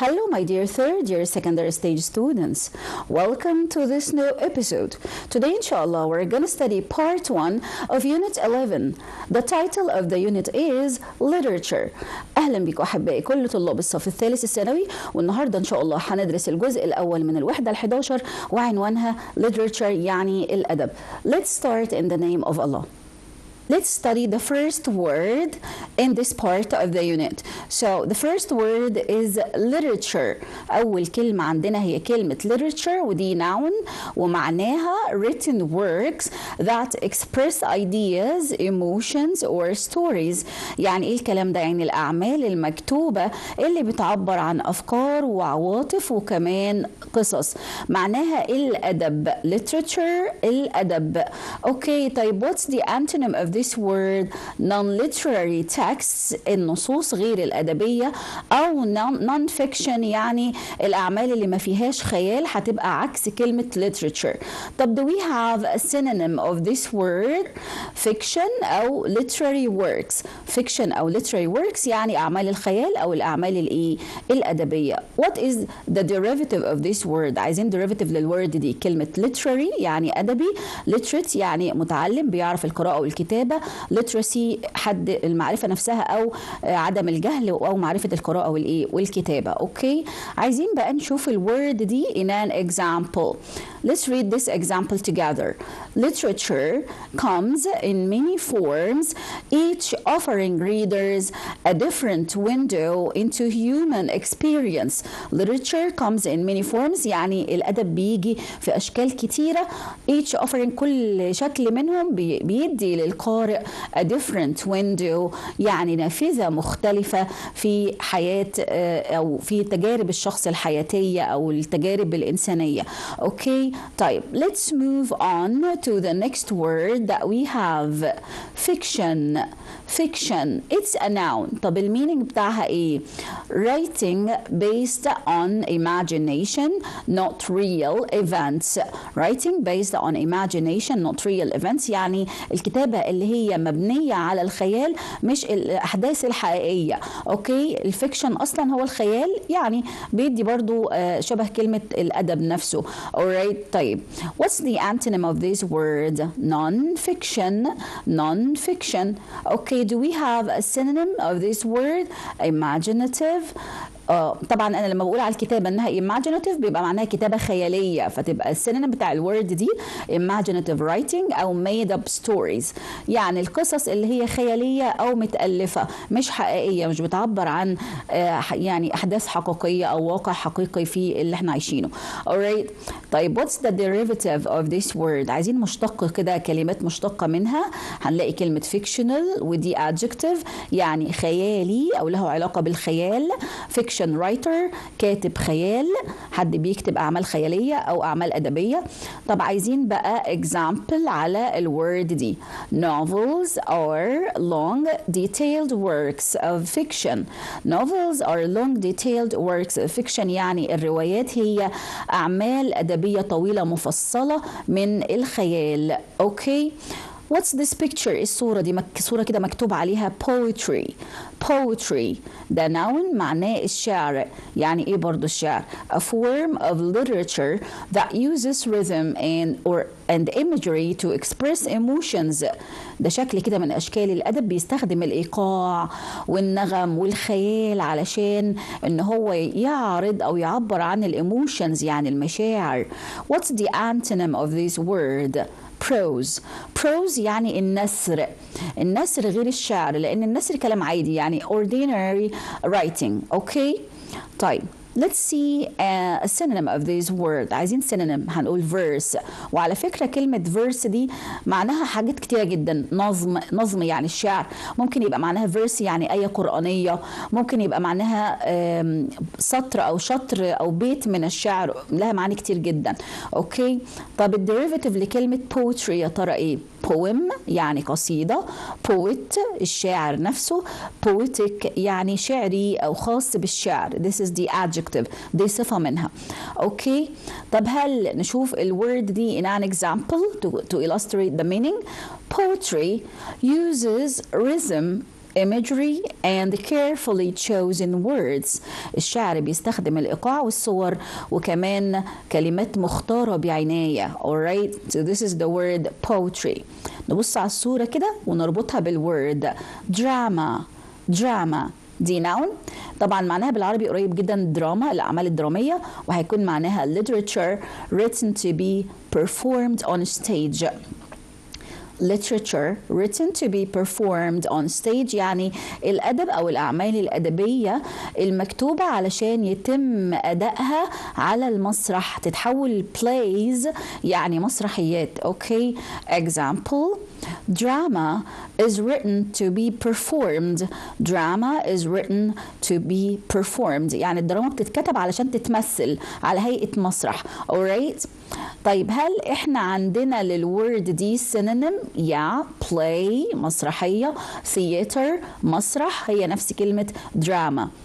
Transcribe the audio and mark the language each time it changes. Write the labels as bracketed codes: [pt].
[en] my dear third year secondary stage students. Welcome to this new episode. Today, inshallah, we're going to study part 1 of Unit 11. The title of the unit is Literature. [ar] أهلا بكم أحبائي كل طلاب الصف الثالث الثانوي، والنهاردة إن شاء الله هندرس الجزء الأول من الوحدة ال11 وعنوانها Literature يعني الأدب. [en] Let's start in the name of Allah. Let's study the first word in this part of the unit. So the first word is literature. [ar] أول كلمة عندنا هي كلمة literature ودي noun ومعناها [en] written works that express ideas, emotions or stories. [ar] يعني إيه الكلام ده؟ يعني الأعمال المكتوبة اللي بتعبر عن أفكار وعواطف وكمان قصص. معناها الأدب. literature الأدب. أوكي طيب [en] what's the antonym of this word? [ar] non-literary texts النصوص غير الأدبية أو non-fiction يعني الأعمال اللي ما فيهاش خيال هتبقى عكس كلمة literature. [en] طب do we have a synonym of this word? fiction أو literary works. [ar] fiction أو literary works يعني أعمال الخيال أو الأعمال الأدبية. [en] What is the derivative of this word? [ar] عايزين derivative للword دي. كلمة literary يعني أدبي، literate يعني متعلم بيعرف القراءة والكتابة، literacy حد المعرفة نفسها أو عدم الجهل أو معرفة القراءة والكتابة. أوكي عايزين بقى نشوف الword دي [en] in an example. Let's read this example together. Literature comes in many forms, each offering readers a different window into human experience. Literature comes in many forms [ar] يعني الأدب بيجي في أشكال كتيرة. [en] Each offering [ar] كل شكل منهم بيدي للقارئ [en] a different window [ar] يعني نافذة مختلفة في حياة أو في تجارب الشخص الحياتية أو التجارب الإنسانية. أوكي طيب [en] let's move on to the next word that we have. fiction. fiction it's a noun. [ar] طب المينينج بتاعها ايه؟ [en] writing based on imagination not real events. writing based on imagination not real events يعني الكتابة اللي هي مبنية على الخيال مش الأحداث الحقيقية. [ar] أوكي الفيكشن أصلا هو الخيال يعني بيدي برضو شبه كلمة الأدب نفسه. [en] alright طيب what's the antonym of this word? non-fiction. non-fiction. Okay do we have a synonym of this word? imaginative. [ar] طبعا انا لما بقول على الكتابه انها imaginative بيبقى معناها كتابه خياليه، فتبقى السينونيم بتاع الورد دي imaginative writing او [en] made up stories [ar] يعني القصص اللي هي خياليه او متالفه مش حقيقيه، مش بتعبر عن يعني احداث حقيقيه او واقع حقيقي في اللي احنا عايشينه. [en] alright طيب what's the derivative of this word؟ [ar] عايزين مشتق كده، كلمات مشتقه منها. هنلاقي كلمه fictional ودي adjective يعني خيالي او له علاقه بالخيال. fiction writer كاتب خيال، حد بيكتب أعمال خيالية أو أعمال أدبية. طب عايزين بقى example على الword دي. [en] novels are long detailed works of fiction. novels are long detailed works of fiction [ar] يعني الروايات هي أعمال أدبية طويلة مفصلة من الخيال. أوكي [en] What's this picture؟ [ar] الصورة دي صورة كده مكتوب عليها poetry. poetry ده noun معناه الشعر. يعني ايه برضو الشعر؟ [en] a form of literature that uses rhythm and imagery to express emotions. [ar] ده شكل كده من أشكال الأدب بيستخدم الإيقاع والنغم والخيال علشان إن هو يعرض أو يعبر عن الإيموشنز يعني المشاعر. [en] What's the antonym of this word؟ prose. [ar] prose يعني النثر. النثر غير الشعر لأن النثر كلام عادي يعني ordinary writing. أوكي طيب [en] let's see a synonym of this word. [ar] عايزين synonym هنقول verse. وعلى فكرة كلمة verse دي معناها حاجات كتيرة جدا. نظم يعني الشعر، ممكن يبقى معناها verse يعني آية قرآنية، ممكن يبقى معناها سطر أو شطر أو بيت من الشعر، لها معاني كتير جدا. أوكي طب الديريفاتيف لكلمة poetry يا ترى إيه؟ poem يعني قصيدة، poet الشاعر نفسه، poetic يعني شعري أو خاص بالشعر. [en] This is the adjective [ar] دي صفة منها. أوكي طب هل نشوف الword دي [en] in an example to illustrate the meaning. poetry uses rhythm imagery and carefully chosen words. [ar] الشعر بيستخدم الإيقاع والصور وكمان كلمات مختارة بعناية. [en] alright, so this is the word poetry. [ar] نبص على الصورة كده ونربطها بالword drama. drama دي noun طبعا معناها بالعربي قريب جدا دراما الأعمال الدرامية وهيكون معناها [en] literature written to be performed on stage. literature written to be performed on stage [ar] يعني الأدب أو الأعمال الأدبية المكتوبة علشان يتم أدائها على المسرح تتحول plays يعني مسرحيات. [en] okay, example drama is written to be performed. drama is written to be performed [ar] يعني الدراما بتتكتب علشان تتمثل على هيئة مسرح. alright, طيب هل احنا عندنا للورد دي synonym؟ play مسرحية theater مسرح هي نفس كلمة دراما.